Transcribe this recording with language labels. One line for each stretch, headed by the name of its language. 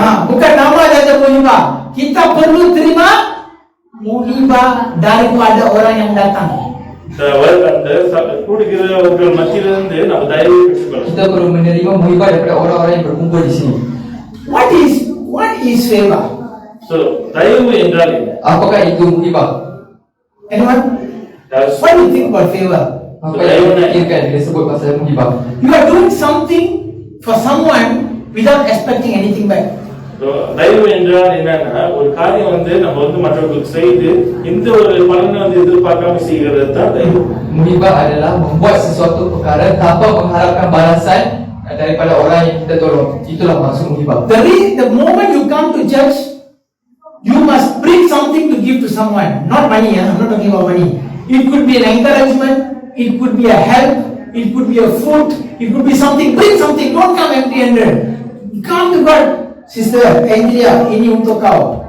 Malay: Bukan nama saja muhibah. Kita perlu terima muhibah daripada orang yang datang.
Tamil: அந்த கூடுகிறவர்கள் மத்தியிலிருந்து நம்ம தயவு பெற்றுக்கொள்ளணும்.
Malay: Kita perlu menerima muhibah daripada orang-orang yang berkumpul di sini.
English: What is favor?
Tamil: So தயவு என்றால் என்ன?
Malay: Apakah itu muhibah?
English: Anyone? What do you think about favor?
Malay: Apa yang dipikirkan bila sebut pasal muhibah?
English: You are doing something for someone without expecting anything back.
Tamil: So தயவு என்றால் என்னன்னா ஒரு காரியம் வந்து நம்ம வந்து மற்றவர்களுக்கு செய்து இந்த ஒரு பலனை வந்து எதிர்பார்க்காம செய்கிறது தான் தயவு.
Malay: Muhibah adalah membuat sesuatu perkara tanpa mengharapkan balasan daripada orang yang kita tolong. Itulah maksud muhibah.
English: The moment you come to church, you must bring something to give to someone. Not money, I'm not talking about money. It could be an encouragement, it could be a help, it could be a food, it could be something. Bring something, don't come empty-handed. Come to God.
Malay: Sister Angela, ini untuk kau.